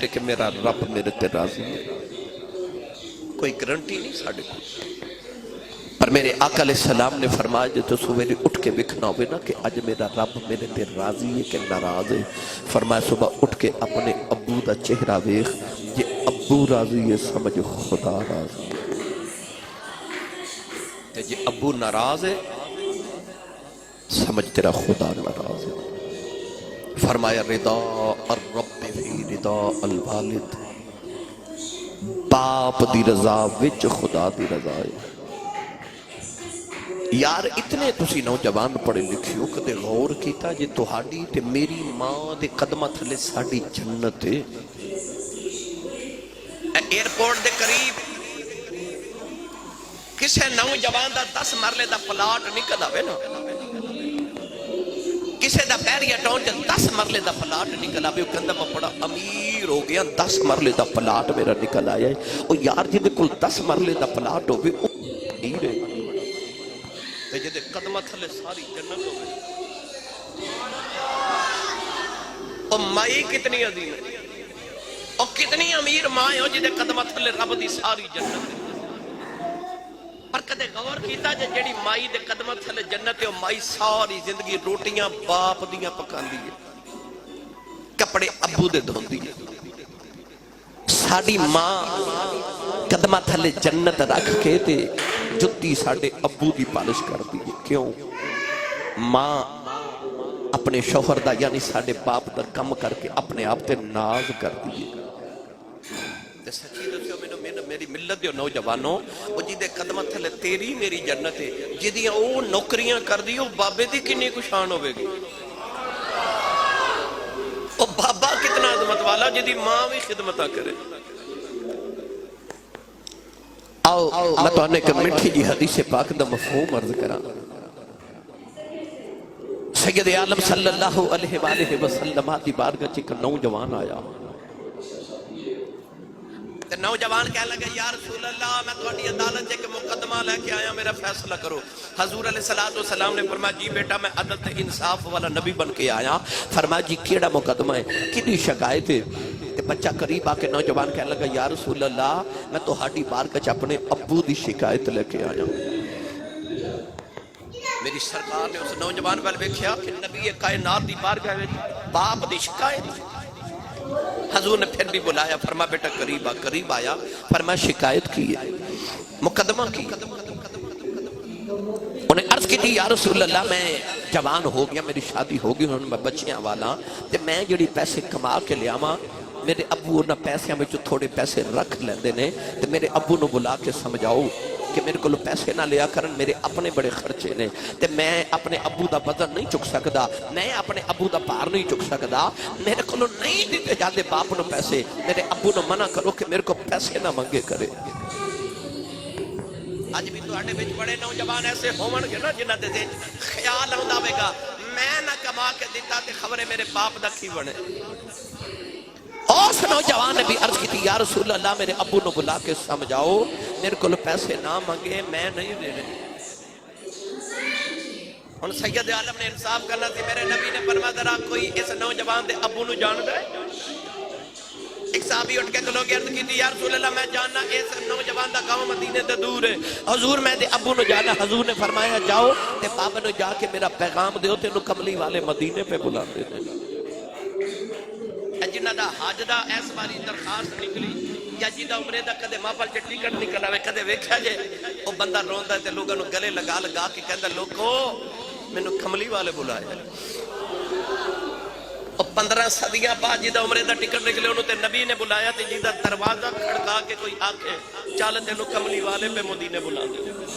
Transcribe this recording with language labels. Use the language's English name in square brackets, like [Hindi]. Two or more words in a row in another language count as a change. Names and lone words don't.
[Punjabi] ہے کہ میرا رب میرے تے راضی ہے کوئی گارنٹی نہیں ساڑھے کو پر میرے آقا [Arabic] علیہ السلام [Punjabi] نے فرمایا جو تو سویرے اٹھ کے بکھنا ہوئے نا کہ آج میرا رب میرے تے راضی ہے کہ ناراض ہے فرمایا صبح اٹھ کے اپنے ابو دا چہرہ ویخ یہ ابو راضی ہے سمجھ خدا راضی ہے یہ ابو ناراض ہے سمجھ تیرا خدا ناراض ہے فرمایا [Arabic] رضا الرب فی رضا الوالد [Punjabi] باپ دی رضا وچ خدا دی رضا ہے یار اتنے تسی نوجوان پڑھے لکھیو کدے غور کیتا جے تہاڈی تے میری ماں دے قدمہ تھلے ساڈی جنت ہے ایئرپورٹ دے قریب کسے نوجوان دا 10 مرلے دا پلاٹ نکل آوے نا کسے دا پیریا ٹاؤن جا 10 مرلے دا پلاٹ نکل آوے وہ کہندہ میں بڑا امیر ہو گیا 10 مرلے دا پلاٹ میرا نکل آیا ہے اور یار جی دے کل 10 مرلے دا پلاٹ ہوئے وہ امیر ہے جدے قدمہ تھلے ساری جنت ہو گئی اور مائی کتنی عظیم ہے اور کتنی امیر مائی ہو جدے قدمہ تھلے رب دی ساری جنت ہے پر کدے غور کیتا جڑی مائی دے قدمہ تھلے جنت ہے اور مائی ساری زندگی روٹیاں باپ دیاں پکان دی ہے کپڑے ابو دے دھون دی ہے ساڑی ماں قدمہ تھلے جنت رکھ کے تے جتی ساڑے ابو دی پالش کر دی ہے کیوں ماں اپنے شوہر دا یعنی ساڑے باپ دا کم کر کے اپنے آپ تے ناز کر دی ہے تے سچی دسیو میری ملت دیو نوجوانوں وہ جی دے قدمہ تھلے تیری میری جنت ہے جی دیاں او نوکریاں کر دیو بابے دی کنی کشان ہوئے گی او بابا کتنا خدمت والا جدی ماں بھی خدمتہ کرے. آؤ میں تو آنے کہ مٹھی جی حدیث پاک دا مفہوم عرض کرا. سید عالم [Arabic] صلی اللہ علیہ وآلہ وسلم [Punjabi] دی بارگاہ چ ایک نوجوان آیا. نوجوان کہہ لگا [Arabic] یا رسول اللہ [Punjabi] میں تہاڈی عدالت ایک مقدمہ لے کے آیا, میرا فیصلہ کرو. حضور [Arabic] علیہ السلام [Punjabi] نے فرمایا جی بیٹا میں عدل انصاف والا نبی بن کے آیا. فرمایا جی کیڑا مقدمہ ہے, کدی شکایت ہے؟ تے بچہ قریب آ کے نوجوان کہہ لگا [Arabic] یا رسول اللہ [Punjabi] میں تہاڈی بارگاہ چ اپنے ابو دی شکایت لے کے آیا. میری سرکار نے اس نوجوان وال ویکھیا کہ نبی کائنات دی بارگاہ وچ باپ دی شکایت. حضور نے پھر بھی بلایا, فرما بیٹا قریب آیا. فرما شکایت کی ہے, مقدمہ کی. انہیں عرض کی تھی [Arabic] یا رسول اللہ [Punjabi] میں جوان ہو گیا, میری شادی ہو گئی, انہوں نے بچیاں والا تے میں جڑی پیسے کما کے لیا ماں, میرے ابو انہاں پیسیاں میں جو تھوڑے پیسے رکھ لیندے نے تے میرے ابو نو بلا کے سمجھاؤ کہ میرے کو پیسے نہ لیا کرن, میرے اپنے بڑے خرچے نے تے میں اپنے ابو دا وزن نہیں چک سکدا, میں اپنے ابو دا بھار نہیں چک سکدا, میرے کو نہیں دیتے جاندے باپ نو پیسے. میرے ابو نو منع کرو کہ میرے کو پیسے نہ منگے کرے. آج بھی تواڈے وچ بڑے نوجوان ایسے ہون گے نا جنہاں دے خیال آوندا ہوے گا میں نہ کما کے دیتا تے خبر ہے میرے باپ دا کی بنے. اس نوجوان نے بھی عرض کی تھی [Arabic] یا رسول اللہ [Punjabi] میرے ابو نو بلا کے سمجھاؤ میرے کو پیسے نہ مانگے, میں نہیں دے رہے. [Urdu] ان سید عالم نے انصاف کرنا تھی. [Punjabi] میرے نبی نے فرمایا ذرا کوئی اس نوجوان دے ابو نو جاندا ہے؟ ایک صحابی اٹھ کے کھلو کے عرض کی تھی [Arabic] یا رسول اللہ [Punjabi] میں جاننا اس نوجوان دا گاؤں مدینے تے دور ہے, حضور میں دے ابو نو جانا. حضور نے فرمایا جاؤ تے بابا نو جا کے میرا پیغام دیو تے نو کملی والے مدینے پہ بلاندے نے. جنہ دا حج دا اس باری درخواست نکلی یا جی دا عمرے دا کدے محفل چ ٹکٹ نکل آوے کدے ویکھیا جے او بندہ روندا تے لوگاں نو گلے لگا کے کہندا لوکو مینوں کملی والے بلایا. او 15 صدیاں بعد جی دا عمرے دا ٹکٹ نکلے انہوں تے نبی نے بلایا تے جی دا دروازہ کھڑکا کے کوئی آکھے چل تینوں کملی والے پہ مدینے بلا دے.